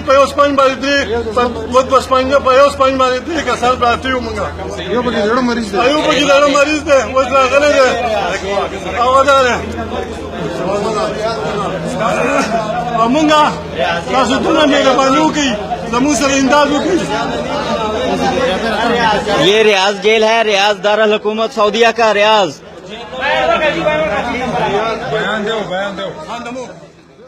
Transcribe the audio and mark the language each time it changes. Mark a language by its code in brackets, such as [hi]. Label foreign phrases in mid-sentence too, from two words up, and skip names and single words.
[ps] په یو سپن باندې په یو سپن باندې 3 کسان پراته یو. موږ یو پکې زړه مریض دی اوس راغلی دی او دا دی او موږ تاسو دومره مهرباني وکړئ زموږ سره امداد وکړئ. [hi] ये रियाज जेल है, रियाज दारुल हुकूमत सऊदीया का रियाज। बयान दो